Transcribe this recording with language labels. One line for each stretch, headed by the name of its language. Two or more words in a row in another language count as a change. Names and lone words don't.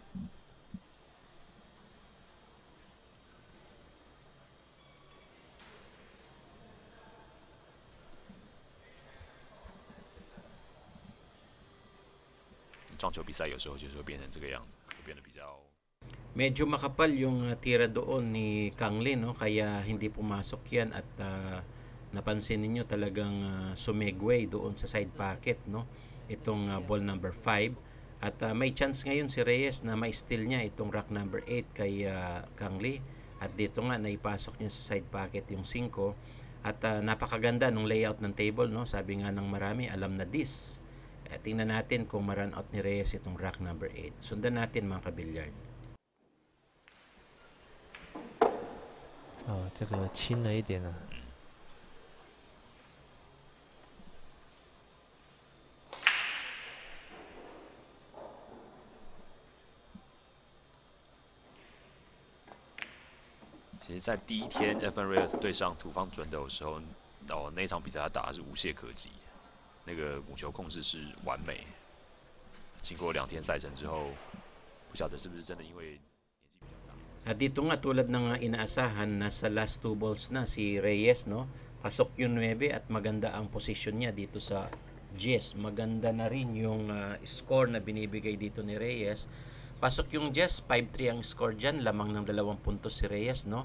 Chinese: 撞球比赛有时候就是会变成这个样子，会变得比较。
Filipino: Medyo makapal yung tira doon ni Kang Lin, no? Kaya hindi pumasok yan at napansin ninyo talagang sumegway doon sa
English: side pocket,
Filipino: no? Itong
English: ball number 5
Filipino: at may chance ngayon si Reyes na ma-steal niya itong
English: rack number 8
Filipino: kay Kang Lee at dito nga naipasok niya sa
English: side pocket
Filipino: yung 5 at napakaganda nung layout ng table, no? Sabi nga ng marami, alam na this. Tingnan natin kung ma-run out ni Reyes itong
English: rack number 8.
Filipino: Sundan natin mga kabilyard.
Chinese: 这个轻了一点啊。其实，在第一天 Efren Reyes 对上土方准斗的时候，那场比赛他打的是无懈可击，那个母球控制是完美。经过2天赛程之后，不晓得是不是真的因为。
Filipino: At dito nga tulad ng inaasahan, nasa
English: last 2 balls
Filipino: na si Reyes, no? Pasok yung 9 at maganda ang posisyon niya dito sa Jess. Maganda na rin yung score na binibigay dito ni Reyes. Pasok yung Jess, 5-3 ang score dyan, lamang ng 2 puntos si Reyes, no?